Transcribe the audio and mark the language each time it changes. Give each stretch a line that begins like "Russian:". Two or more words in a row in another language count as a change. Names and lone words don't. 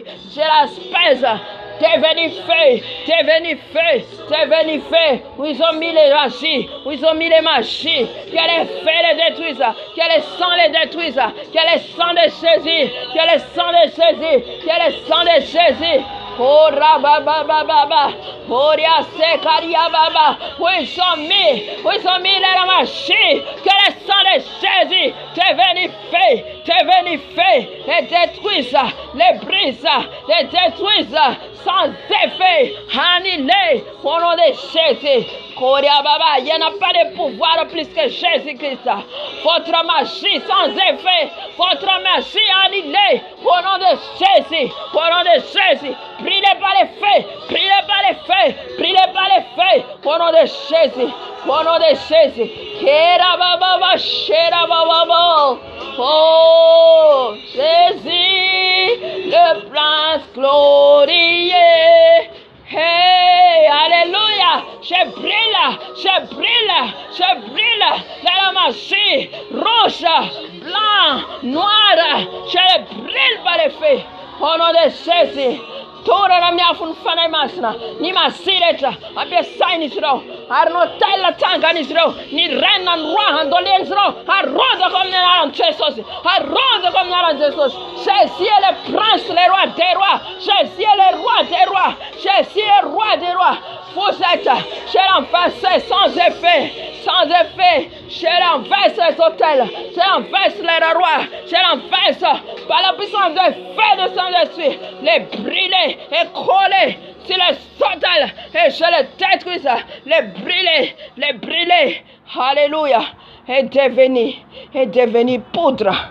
French: Je la pèse, devenu feu, devenu feu, devenu feu. Où ils ont mis les magies, où ils ont mis les magies. Que les feux les détruisent, que les sangs les détruisent, que les sangs de Jésus, que les sangs de Jésus, que les sangs de Jésus. Oh rababababa, oh riasekaria baba, où ils ont mis les magies, que les sangs de Jésus, devenu feu, les détruisent, les brisent, les détruisent, sans effet, annihilés, au nom de Jésus. Koria baba, il n'y en a pas de pouvoir plus que Jésus-Christ. Votre magie sans effet, votre magie annihilée, au nom de Jésus, au nom de Jésus. Brûlez par les feux, brûlez par les feux, brûlez par les feux, au nom de Jésus, au nom de Jésus. Kera baba, shera baba. Oh Jésus, le prince glorieux. Hey, alléluia, je brûle la magie rouge, blanc, noir, je le brûle par les feux, au nom de Jésus. Tora na miafun fanay masna ni masireta abia sign zero arno tella tangani zero ni renna roi andolen zero arroda comme na Jesus arroda comme na Jesus. Jésus est le prince, le roi des rois, Jésus est le roi des rois, Jésus est le roi des rois. Vous êtes, je renverse sans effet, je renverse les hôtels, je renverse les rois, je renverse par la puissance de feu de Saint-Esprit, les brûler et coller sur les hôtels et je les détruis, les brûler, alléluia, et devenir poudre,